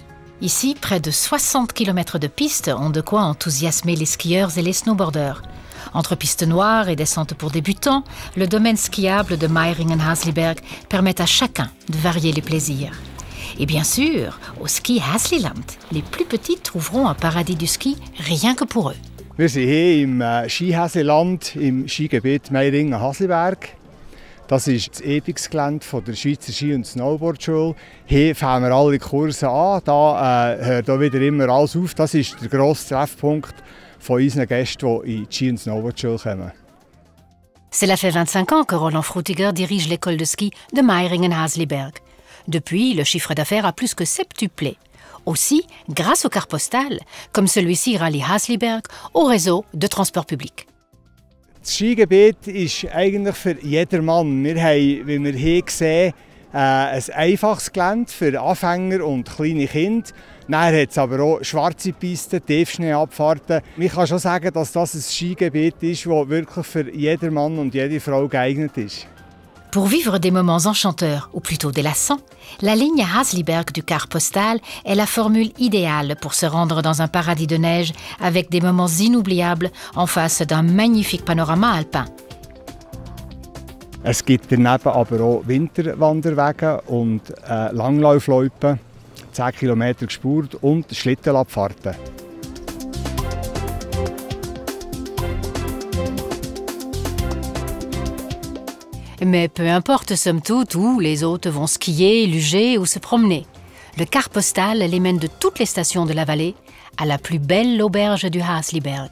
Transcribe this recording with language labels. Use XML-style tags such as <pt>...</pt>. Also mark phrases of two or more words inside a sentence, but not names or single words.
<fr>Ici, près de 60 km de pistes ont de quoi enthousiasmer les skieurs et les snowboarders. Entre pistes noires et descentes pour débutants, le domaine skiable de Meiringen-Hasliberg permet à chacun de varier les plaisirs. Et bien sûr, au Ski Hasliland, les plus petits trouveront un paradis du ski rien que pour eux.</fr> <de>Wir sind hier im Ski Hasliland, im Skigebiet Meiringen-Hasliberg. Das ist das Übungsgelände der Schweizer Ski- und Snowboardschule. Hier fangen wir alle Kurse an. Da hört auch wieder immer alles auf. Das ist der grosse Treffpunkt von unseren Gästen, die in die Ski- und Snowboardschule kommen.</de> <fr>Cela fait 25 ans que Roland Frutiger dirige l'école de ski de Meiringen-Hasliberg. Depuis, le chiffre d'affaires a plus que septuplé. Aussi, grâce au car postal, comme celui-ci rallie Hasliberg au réseau de transport public.</fr> <de>Das Skigebiet ist eigentlich für jedermann. Wir haben, wie wir hier sehen, ein einfaches Gelände für Anfänger und kleine Kinder. Dann hat es aber auch schwarze Pisten, Tiefschneeabfahrten. Man kann schon sagen, dass das ein Skigebiet ist, das wirklich für jedermann und jede Frau geeignet ist.</de> <fr>Pour vivre des moments enchanteurs, ou plutôt délassants, la ligne Hasliberg du car postal est la formule idéale pour se rendre dans un paradis de neige avec des moments inoubliables en face d'un magnifique panorama alpin.</fr> <de>Es gibt daneben aber auch Winterwanderwege und Langlaufloipen, 10 km gespurt und Schlittenabfahrten.</de> <fr>Mais peu importe somme toute où les hôtes vont skier, luger ou se promener. Le car postal les mène de toutes les stations de la vallée à la plus belle auberge du Hasliberg.</fr>